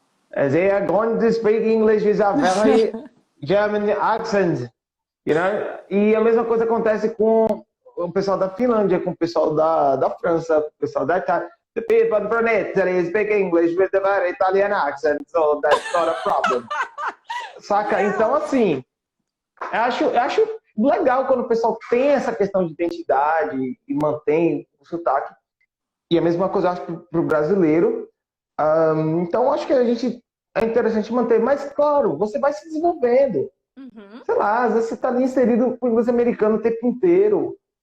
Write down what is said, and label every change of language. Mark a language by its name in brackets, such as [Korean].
[English] They are going to speak English with a very German accent. You know? [Portuguese] E a mesma coisa acontece com o pessoal da Finlândia, com o pessoal da França, o pessoal da Itália. [English] The people from Italy speak English with a very Italian accent, so that's not a problem. [Portuguese] Saca? Então, assim, eu acho legal quando o pessoal tem essa questão de identidade e mantém o sotaque. E a mesma coisa eu acho para o brasileiro. Então, acho que é interessante manter. Mas, claro, você vai se desenvolvendo. Sei lá, às vezes você está ali inserido com o inglês americano o tempo inteiro.